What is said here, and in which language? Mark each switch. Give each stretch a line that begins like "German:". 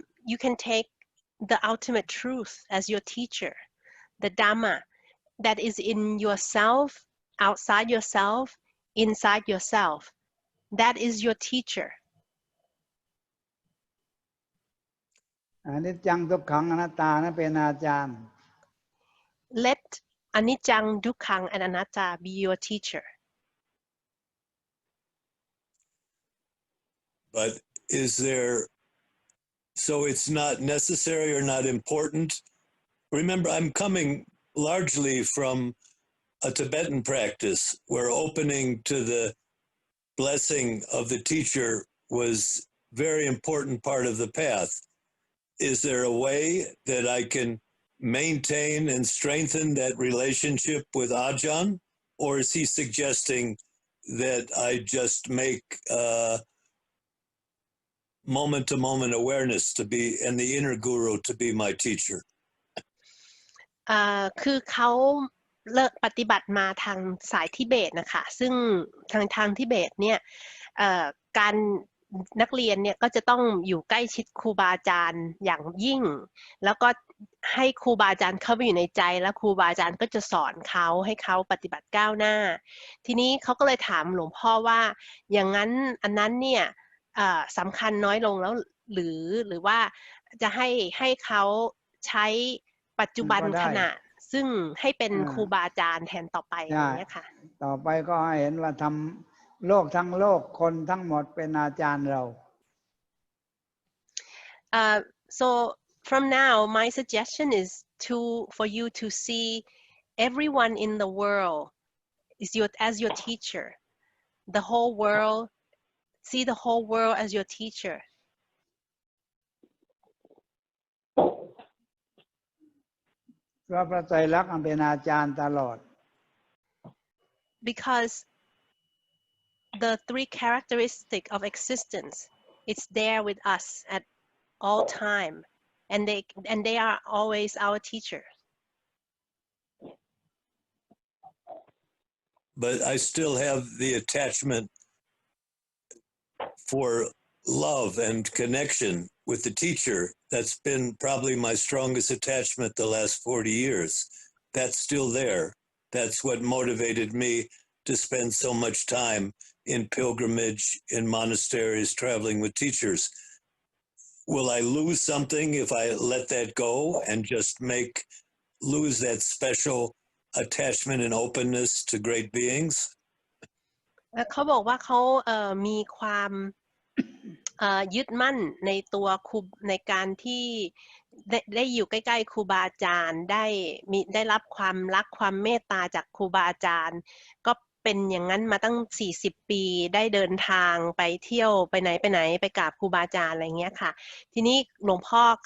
English: You can take the ultimate truth as your teacher, the Dhamma that is in yourself, outside yourself, inside yourself. That is your teacher.
Thai: อนิจจังทุกขังอนัตตานั้นเป็นอาจารย์
English: Let anicca dukkha and anatta be your teacher. But is there, so it's not necessary or not important? Remember, I'm coming largely from a Tibetan practice where opening to the blessing of the teacher was a very important part of the path. Is there a way that I can maintain and strengthen that relationship with Ajahn? Or is he suggesting that I just make moment-to-moment awareness to be, and the inner guru to be my teacher?
Thai: คือเขาเลิกปฏิบัติมาทางสายทิเบตนะคะซึ่งทางทิเบตเนี่ยการนักเรียนเนี่ยก็จะต้องอยู่ใกล้ชิดครูบาอาจารย์อย่างยิ่งแล้วก็ให้ครูบาอาจารย์เข้าไปอยู่ในใจแล้วครูบาอาจารย์ก็จะสอนเขาให้เขาปฏิบัติก้าวหน้าทีนี้เขาก็เลยถามหลวงพ่อว่าอย่างนั้นอันนั้นเนี่ย สำคัญน้อยลงแล้วหรือว่าจะให้เขาใช้ปัจจุบันขณะซึ่งให้เป็นครูบาอาจารย์แทนต่อไปอย่างนี้ค่ะ ต่อไปก็ให้เห็นว่าทำโลกทั้งโลกคนทั้งหมดเป็นอาจารย์เรา
English: So from now my suggestion is for you to see everyone in the world as your teacher. The whole world, see the whole world as your teacher.
Thai: เพราะพระไตรลักษณ์เป็นอาจารย์ตลอด
English: Because the three characteristics of existence, it's there with us at all time, and they are always our teacher. But I still have the attachment for love and connection with the teacher. That's been probably my strongest attachment the last 40 years. That's still there. That's what motivated me to spend so much time in pilgrimage, in monasteries, traveling with teachers. Will I lose something if I let that go and just lose that special attachment and openness to great beings?
Thai: เขาบอกว่าเขามีความยึดมั่นในตัวครูในการที่ได้อยู่ใกล้ๆครูบาอาจารย์ได้รับความรักความเมตตาจากครูบาอาจารย์ก็เป็นอย่างนั้นมาตั้ง40 ปีได้เดินทางไปเที่ยวไปไหนไปกราบครูบาอาจารย์อะไรเงี้ยค่ะทีนี้หลวงพ่อ